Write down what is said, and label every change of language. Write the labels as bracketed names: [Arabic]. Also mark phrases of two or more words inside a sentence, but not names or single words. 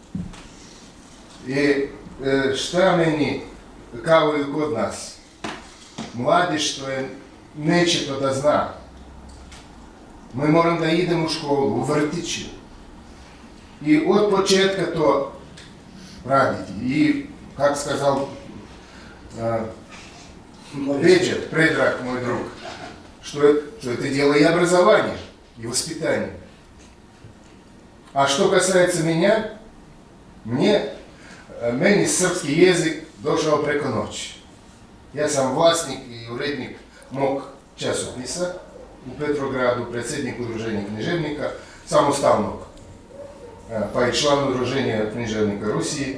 [Serbian] I šta meni, kao i kod nas, mladež što je neće to da zna. Mi moram da idemo u školu, u vrtiću. I od početka to raditi. [Russian] И, как сказал Предраг, мой друг, что это дело и образование, и воспитание. А что касается меня, [Serbian] meni srpski jezik došao preko noći. Ja sam vlasnik i urednik mog časopisa u Petrogradu, predsjednik udruženja književnika, samostalnog, pa i član udruženja književnika Rusiji.